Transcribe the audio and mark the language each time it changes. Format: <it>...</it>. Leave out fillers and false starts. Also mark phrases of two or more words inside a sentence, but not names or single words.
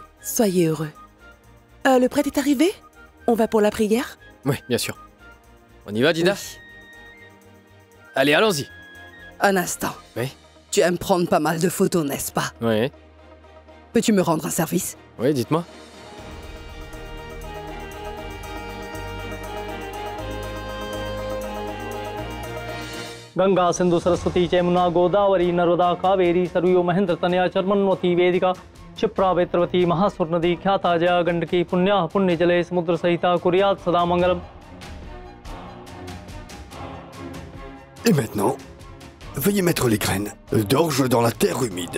<fr>Soyez heureux. Le prêtre est arrivé? On va pour la prière? Oui, bien sûr. On y va, Dida? Oui. Allez, allons-y. Un instant. Oui? Tu aimes prendre pas mal de photos, n'est-ce pas? Oui. Peux-tu me rendre un service? Oui, dites-moi.</fr> <sa>गंगा सिंधु सरस्वती जमुना गोदावरी नर्मदा कावेरी सरयू महेंद्र तनया चर्मन्वती वेदिका क्षिप्रा वेत्रवती महासुर नदी ख्याता जया गंडकी पुण्या पुण्य जले समुद्र सहिता कुर्यात सदा मंगलम.</sa> <fr>Et maintenant, veuillez mettre les graines d'orge dans la terre humide.</fr>